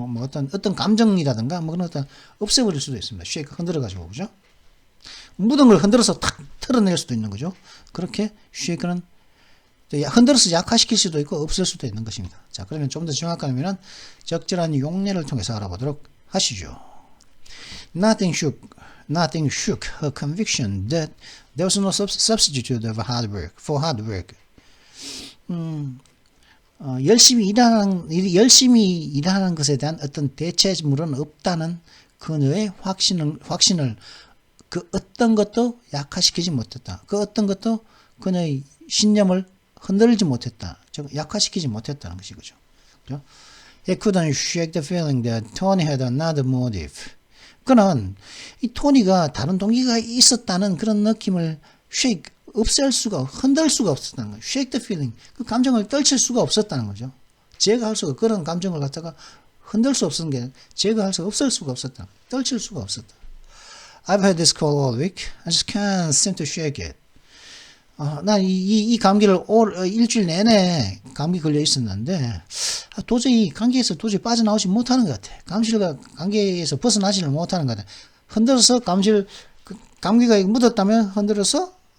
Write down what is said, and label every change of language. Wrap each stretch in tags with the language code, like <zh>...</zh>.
<ko>뭐 어떤 감정이라든가 뭐 그런 어떤 없애버릴 수도 있습니다. shake 흔들어 가지고, 그죠? 묻은 걸 흔들어서 탁 털어낼 수도 있는 거죠. 그렇게 shake는 흔들어서 약화시킬 수도 있고 없앨 수도 있는 것입니다. 자, 그러면 좀 더 정확하면 적절한 용례를 통해서 알아보도록 하시죠.</ko> <en>Nothing shook her conviction that there was no substitute for hard work.</en> <ko>열심히 일하는 것에 대한 어떤 대체물은 없다는 그녀의 확신을 그 어떤 것도 약화시키지 못했다. 그 어떤 것도 그녀의 신념을 흔들지 못했다. 즉 약화시키지 못했다는 것이죠. 그죠?</ko> <en>He couldn't shake the feeling that Tony had another motive.</en> <ko>그는 이 토니가 다른 동기가 있었다는 그런 느낌을 흔들 수가 없었다는 거예요.</ko> <en>shake the feeling.</en> <ko>그 감정을 떨칠 수가 없었다는 거죠. 제거할 수가, 그런 감정을 갖다가 흔들 수 없었던 게 제거할 수 없을 수가 없었다. 떨칠 수가 없었다.</ko> <en>I've had this cold all week. I just can't seem to shake it.</en> <ko>난 이 감기를 일주일 내내 감기 걸려 있었는데, 도저히 감기에서 빠져나오지 못하는 것 같아. 감기에서 벗어나지를 못하는 것 같아. 흔들어서 감기가 묻었다면 흔들어서.</ko>